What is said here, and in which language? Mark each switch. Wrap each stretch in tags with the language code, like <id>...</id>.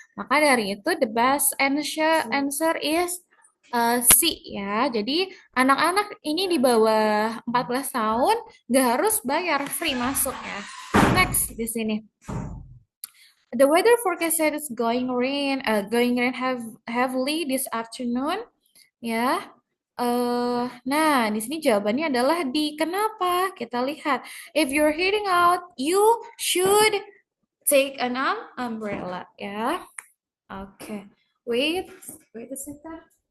<id>Maka dari itu</id> <en>the best answer is C ya.</en> <id>Jadi anak-anak ini di bawah 14 tahun nggak harus bayar free masuk ya. Next di sini.</id> <en>The weather forecast said it's going rain heavily this afternoon. Ya.</en> <id>Nah, di sini jawabannya adalah di kenapa? Kita lihat.</id> <en>If you're heading out, you should take an umbrella. Ya. Oke. Wait a second.</en>